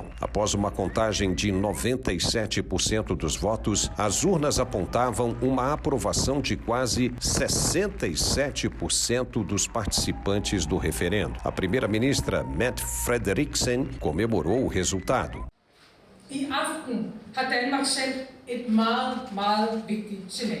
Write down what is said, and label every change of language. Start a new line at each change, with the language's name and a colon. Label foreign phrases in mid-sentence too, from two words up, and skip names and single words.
Portuguese: Após uma contagem de 97% dos votos, as urnas apontavam uma aprovação de quase 67% dos participantes do referendo. A primeira-ministra Mette Frederiksen comemorou o resultado.
Danish: I aften har Danmark sendt et meget, meget vigtigt signal.